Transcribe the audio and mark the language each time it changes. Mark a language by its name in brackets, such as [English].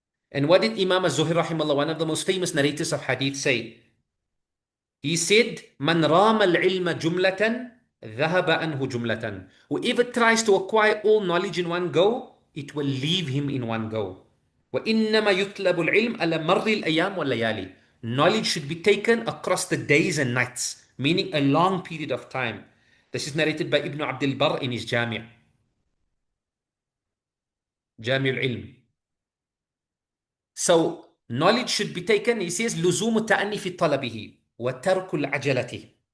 [English] And what did Imam az-Zuhri rahimahullah, one of the most famous narrators of hadith, say? He said, [Arabic] Man rama al-ilma jumlatan, dhahaba anhu jumlatan. [English] Whoever tries to acquire all knowledge in one go, it will leave him in one go. [Arabic] وإنما يطلب العلم على مر الأيام والليالي. [English] Knowledge should be taken across the days and nights, meaning a long period of time. This is narrated by Ibn Abdul Barr in his Jami' al-Ilm. So knowledge should be taken, he says, [Arabic] لزوم التأني في طلبه وترك العجلة.